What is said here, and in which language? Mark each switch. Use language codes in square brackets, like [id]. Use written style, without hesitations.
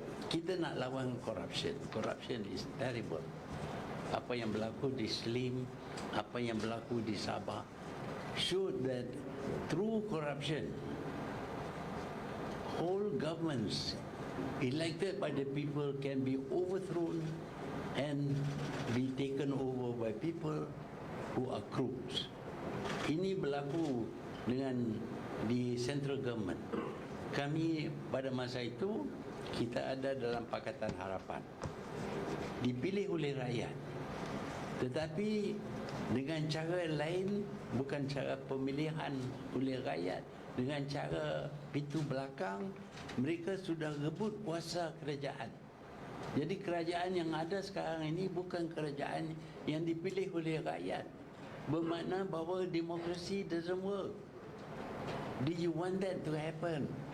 [ms] Kita nak lawan corruption. [en] Corruption is terrible. [ms] Apa yang berlaku di Slim, apa yang berlaku di Sabah, [en] showed that through corruption, whole governments elected by the people can be overthrown and be taken over by people who are crooks. [ms] Ini berlaku dengan di central government. Kami pada masa itu, kita ada dalam Pakatan Harapan, dipilih oleh rakyat, tetapi dengan cara lain, bukan cara pemilihan oleh rakyat, dengan cara pintu belakang. Mereka sudah rebut kuasa kerajaan. Jadi kerajaan yang ada sekarang ini bukan kerajaan yang dipilih oleh rakyat. Bermakna bahawa demokrasi [en] doesn't work. Do you want that to happen?